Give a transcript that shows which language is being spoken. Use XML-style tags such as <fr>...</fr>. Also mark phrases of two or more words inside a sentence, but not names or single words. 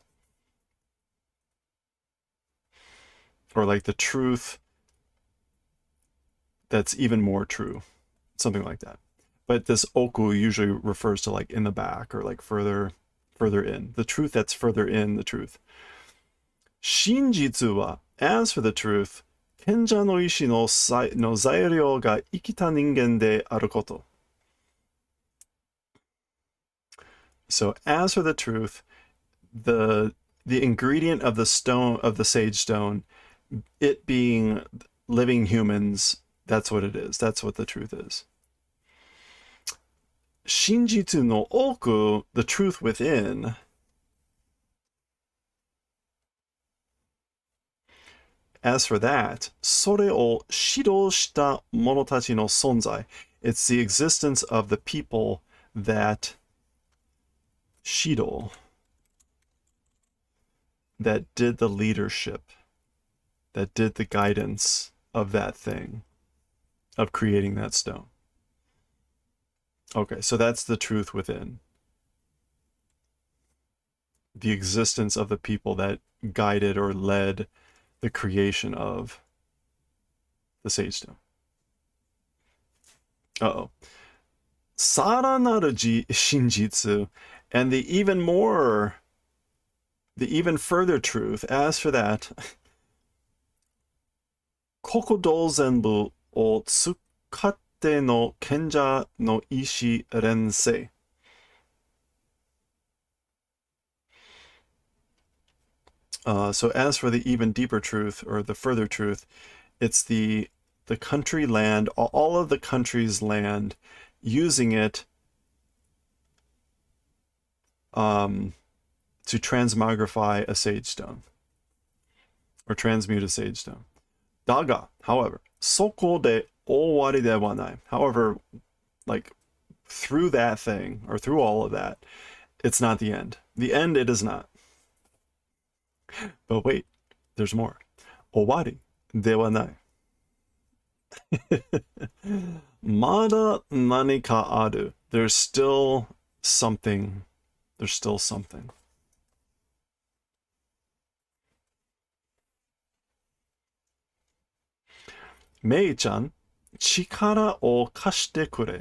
<en>Or like the truth that's even more true, something like that. But this oku usually refers to like in the back or like further in. The truth that's further in the truth.</en> <ja>真実は,</ja> <en>as for the truth,</en> <ja>賢者の石の材料が生きた人間であること.</ja> <en>So as for the truth, the ingredient of the stone, of the sage stone, it being living humans, that's what it is. That's what the truth is.</en> <ja>真実の奥,</ja> <en>the truth within, as for that,</en> <ja>それを指導した者たちの存在.</ja> <en>It's the existence of the people that shido, that did the leadership, that did the guidance of that thing, of creating that stone. Okay, so that's the truth within. The existence of the people that guided or led the creation of the sage stone. Uh-oh.</en> <ja>更なる真実,</ja> <en>and the even further truth, as for that,</en> <ja>国土全部を使っての賢者の石錬成.</ja> <en>So as for the even deeper truth, or the further truth, it's the country land, all of the country's land, using it to transmogrify a sage stone, or transmute a sage stone. Daga, however,</en> <ja>そこで終わりではない.</ja> <en>However, like through that thing, or through all of that, it's not the end. The end, it is not. But wait, there's more.</en> <ja>終わりではない. まだ何かある.</ja> <en>There's still something. There's still something.</en> <ja>メイちゃん、力を貸してくれ.</ja>